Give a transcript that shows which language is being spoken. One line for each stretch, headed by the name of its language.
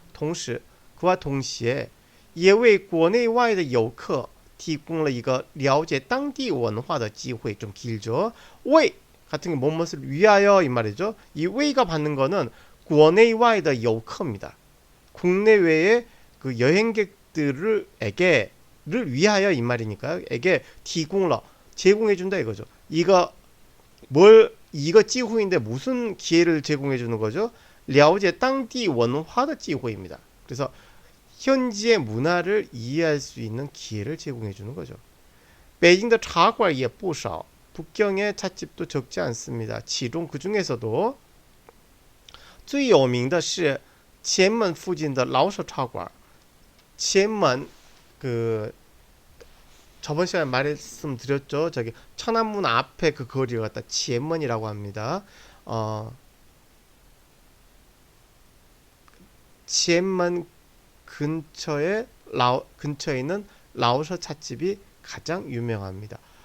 Chinese: 同时
Korean: 그와 동시에
Chinese: 也为国内外的游客提供了一个了解当地文化的机会.
Korean: 좀 길죠. 为 같은 게 무엇을 위하여 이 말이죠. 이 왜가 받는 거는
Chinese: 国内外的游客
Korean: 입니다. 국내외의 그 여행객들을 위하여 이 말이니까요. 에게
Chinese: 提供了
Korean: 제공해 준다 이거죠. 이거 机会인데 무슨 기회를 제공해 주는 거죠?
Chinese: 了解当地文化的机会입니다.
Korean: 그래서 현지의 문화를 이해할 수 있는 기회를 제공해 주는 거죠. 베이징의
Chinese: 茶馆也不少.
Korean: 북경의 찻집도 적지 않습니다.
Chinese: 其中
Korean: 그 중에서도
Chinese: 最有名的是前门附近的老舍茶馆.
Korean: 前门 그 저번 시간에 말씀드렸죠. 저기 천안문 앞에 그 거리를 갖다 지엔먼이라고 합니다. 지엔먼 근처에 있는 라오서 찻집이 가장 유명합니다.